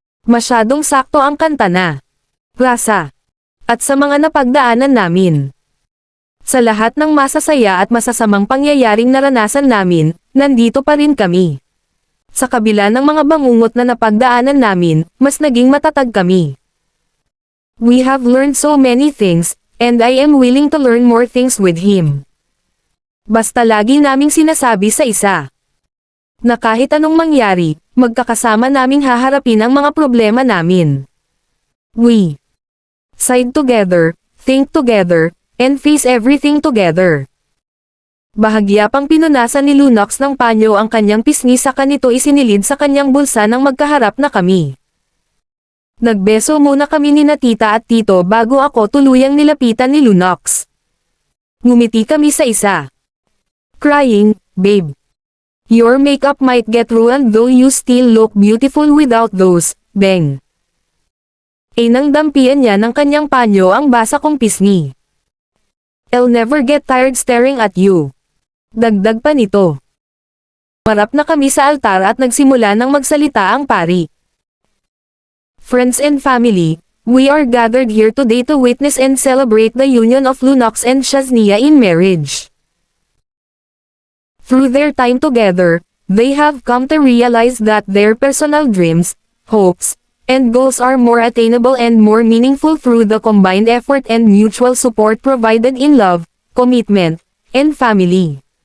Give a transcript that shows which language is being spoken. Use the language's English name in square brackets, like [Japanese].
[Filipino] Masyadong sakto ang kanta na. Rasa. At sa mga napagdaanan namin. Sa lahat ng masasaya at masasamang pangyayaring naranasan namin, nandito pa rin kami. Sa kabila ng mga bangungot na napagdaanan namin, mas naging matatag kami. [English] We have learned so many things, and I am willing to learn more things with him. [Filipino] Basta lagi naming sinasabi sa isa, na kahit anong mangyari, magkakasama naming haharapin ang mga problema namin. [English] We side together, think together, and face everything together. [Filipino] Bahagya pang pinunasan ni Lunox ng panyo ang kanyang pisngi saka nito isinilid sa kanyang bulsa nang magkaharap na kami. Nagbeso muna kami ni na tita at tito bago ako tuluyang nilapitan ni Lunox. Ngumiti kami sa isa. [English] Crying, babe. Your makeup might get ruined though you still look beautiful without those, bang. [Filipino] Nang dampian niya ng kanyang panyo ang basa kong pisngi. [English] I'll never get tired staring at you. [Filipino] Dagdag pa nito. Marap na kami sa altar at nagsimula ng magsalita ang pari. [English] Friends and family, we are gathered here today to witness and celebrate the union of Lunox and Shaznia in marriage. Through their time together, they have come to realize that their personal dreams, hopes, and goals are more attainable and more meaningful through the combined effort and mutual support provided in love, commitment, and family.